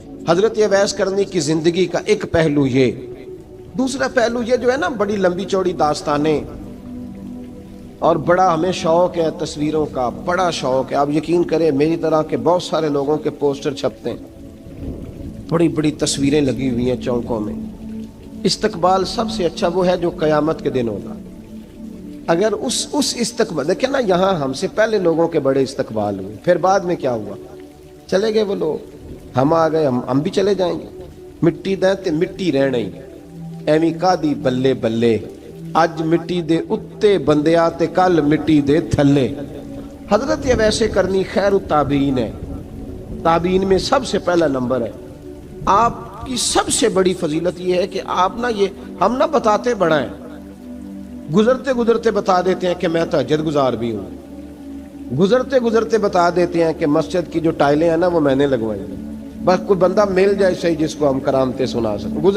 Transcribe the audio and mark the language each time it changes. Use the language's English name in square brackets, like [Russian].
[Urdu] حضرت اویس کرنی کی زندگی کا ایک پہلو یہ, دوسرا پہلو یہ جو ہے نا بڑی لمبی چوڑی داستانیں, اور بڑا ہمیں شوق ہے تصویروں کا, بڑا شوق ہے. آپ یقین کریں میری طرح کے بہت سارے لوگوں کے پوسٹر چھپتے ہیں, بڑی بڑی تصویریں لگی ہوئی ہیں چوکوں میں. استقبال سب سے اچھا وہ ہے جو قیامت کے دن ہوگا. اگر اس استقبال دیکھیں نا, یہاں ہم سے پہلے لوگوں کے بڑے استقبال ہوئے, پھر بعد میں کیا ہوا, چلے گئے وہ لوگ, ہم آ گئے, ہم بھی چلے جائیں گے. [Punjabi] مٹی دیں تے مٹی رہنا ہی, ایویں کا دی بلے بلے, اج مٹی دے اتے بندیا تے کل مٹی دے تھلے. [Urdu] حضرت ویسے کرنی خیر التابعین ہے, تابعین میں سب سے پہلا نمبر ہے. آپ کی سب سے بڑی فضیلت یہ ہے کہ آپ نا, یہ ہم نہ بتاتے بڑا ہیں, گزرتے گزرتے بتا دیتے ہیں کہ میں تہجد گزار بھی ہوں, گزرتے گزرتے بتا دیتے ہیں کہ مسجد کی جو ٹائلیں ہیں نا وہ میں نے لگوائی ہیں, بس کوئی بندہ مل جائے صحیح جس کو ہم کرامتیں سنا سکیں.